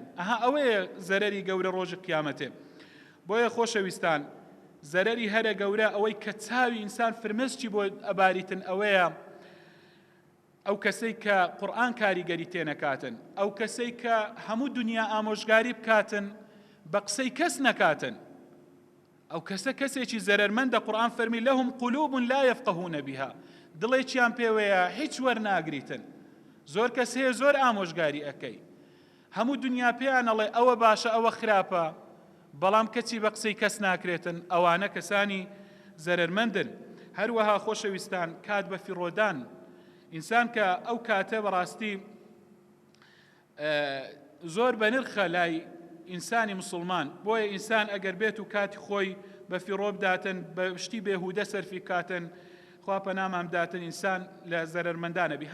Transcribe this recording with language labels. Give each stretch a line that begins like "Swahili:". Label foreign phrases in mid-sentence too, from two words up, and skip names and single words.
Central Kurdish: ئەوەیە زەرەری گەورە ڕۆژی قیامەتێ. بۆیە خۆشەویستان زەرەری هەرە گەورە ئەوەی کە چاوی ئینسان فرمەسکی بۆ ئەباریتن ئەوەیە ئەو کەسەی کە قورئان کاریگەری تێنەکاتن، ئەو کەسەی کە هەموو دنیا ئامۆژگاری بکاتن بە قسەی کەس نەکاتن، ئەو کەسە کەسێکی زەرەرمەندە. قورئان فەرمی
Arabic: لەهم قولوب لا يفقهون بها،
Central Kurdish: دڵێکیان پێوەیە هیچ وەرناگریتن. زۆر کەس هەیە زۆر ئامۆژگاری ئەکەی، هەموو دنیا پێیان ئەڵێ ئەوە باشە ئەوە خراپە، بەڵام کەچی بە قسەی کەس ناکرێتن. ئەوانە کەسانی زەرەرمەندن. هەروەها خۆشەویستان کات بە فیڕۆدان ئینسان کە ئەو کاتە بەڕاستی زۆر بە نرخە لای ئینسانی مسلمان، بۆیە ئینسان ئەگەر بێت و کاتی خۆی بە فیڕۆ بداتن بە شتی بێهودە سەرفی کاتن خوا پەنامان بداتن ئینسان لە زەرەرمەندانە بی.